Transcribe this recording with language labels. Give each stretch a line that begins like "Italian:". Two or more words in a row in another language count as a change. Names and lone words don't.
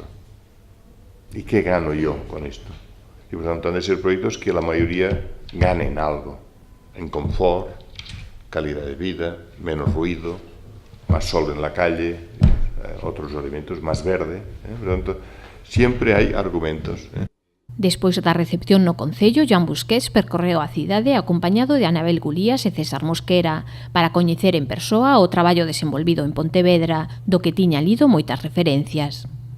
Spanish: ¿Y qué gano yo con esto? Y por tanto han de ser proyectos que la mayoría ganen algo, en confort, calidad de vida, menos ruido, más sol en la calle, otros elementos, más verde. Por tanto, siempre hai argumentos.
Galician: Despois da recepción no Concello, Joan Busquets percorreu a cidade acompañado de Anabel Gulías e César Mosquera para coñecer en persoa o traballo desenvolvido en Pontevedra, do que tiña lido moitas referencias.